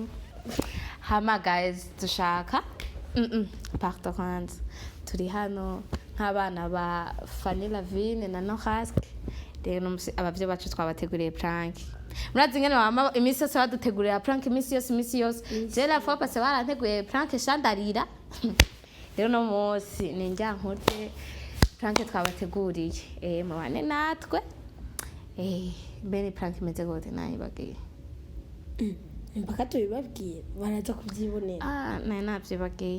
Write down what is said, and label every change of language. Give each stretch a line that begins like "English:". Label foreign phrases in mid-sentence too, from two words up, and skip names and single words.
Rundi: Hama guys dushaka. Pardon kwanza. Turi hano nk'abana ba Lavine na Norasque. Rero abavye bacu twabateguriye prank. Murazi ngene mama imisi yose badutegurira prank imisi yose.
French: Je la fois passée
Rundi: baranteguye prank shandarira. Rero no munsi ninjya nkurye prank twabateguriye. Mubane natwe. Bene prank imeze gute nayibagiye. Mpaka tubibabwiye baraza kubyibonera. Naye navyibagiye.